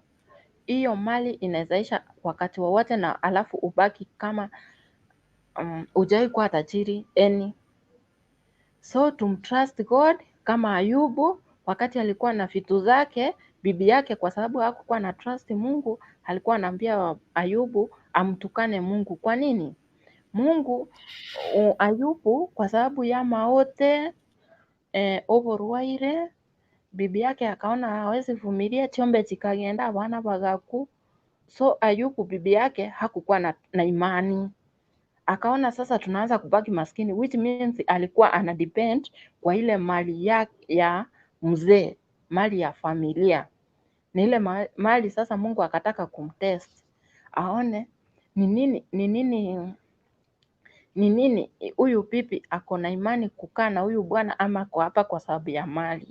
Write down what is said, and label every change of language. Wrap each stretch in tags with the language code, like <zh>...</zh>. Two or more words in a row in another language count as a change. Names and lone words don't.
<sw>Hiyo mali inawezaisha wakati wowote, na alafu ubaki kama hujai kuwa tajiri So tumtrust God kama Ayubu wakati alikuwa na vitu zake, bibi yake kwa sababu hakukuwa na trust Mungu, alikuwa anaambia Ayubu amtukane Mungu. Kwa nini? Ayubu kwa sababu ya</sw> <guz>maote oborwaire,</guz> <sw>bibi yake akaona hawezi vumilia,</sw> <guz>chombe chikagenda abana bagaku.</guz> <sw>So Ayubu bibi yake hakukuwa na imani, akaona sasa tunaanza kubaki maskini,</sw> <en>which means</en> <sw>alikuwa ana depend kwa ile mali ya mzee, mali ya familia. Ni ile mali sasa Mungu akataka kumtest, aone ni nini huyu pipi ako na imani kukaa na huyu bwana, ama kwa hapa kwa sababu ya mali.</sw>